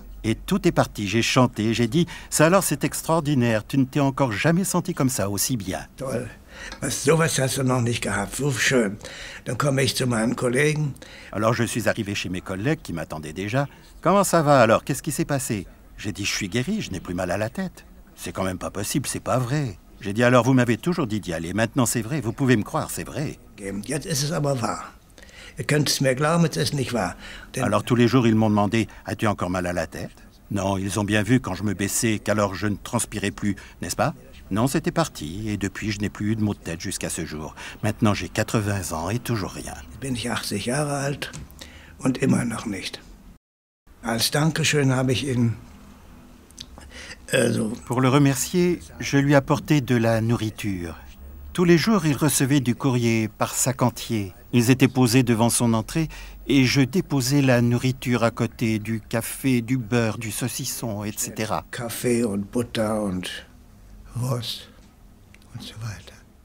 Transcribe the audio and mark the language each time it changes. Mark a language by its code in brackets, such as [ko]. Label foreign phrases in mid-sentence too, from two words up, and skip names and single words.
[fr] Et tout est parti, j'ai chanté, j'ai dit « Ça alors, c'est extraordinaire, tu ne t'es encore jamais senti comme ça, aussi bien. » [de] Toll. Sowas hast du noch nicht gehabt, so schön. Dann komme ich zu meinen Kollegen. [fr] Alors je suis arrivé chez mes collègues qui m'attendaient déjà. « Comment ça va alors? Qu'est-ce qui s'est passé ?» J'ai dit « Je suis guéri, je n'ai plus mal à la tête. » C'est quand même pas possible, c'est pas vrai. J'ai dit « Alors vous m'avez toujours dit d'y aller, maintenant c'est vrai, vous pouvez me croire, c'est vrai. » [de] Jetzt ist es aber wahr. Ihr könnt es mir glauben, es ist nicht wahr. [fr] Alors tous les jours, ils m'ont demandé « As-tu encore mal à la tête ?» Non, ils ont bien vu quand je me baissais qu'alors je ne transpirais plus, n'est-ce pas? Non, c'était parti, et depuis, je n'ai plus eu de maux de tête jusqu'à ce jour. Maintenant, j'ai 80 ans et toujours rien. [de] Jetzt bin ich 80 Jahre alt und immer noch nicht. Als Dankeschön habe ich ihn... [fr] Pour le remercier, je lui apportais de la nourriture. Tous les jours, il recevait du courrier par sac entier. Ils étaient posés devant son entrée et je déposais la nourriture à côté, du café, du beurre, du saucisson, etc. [de] Kaffee und Butter und Wurst und so weiter.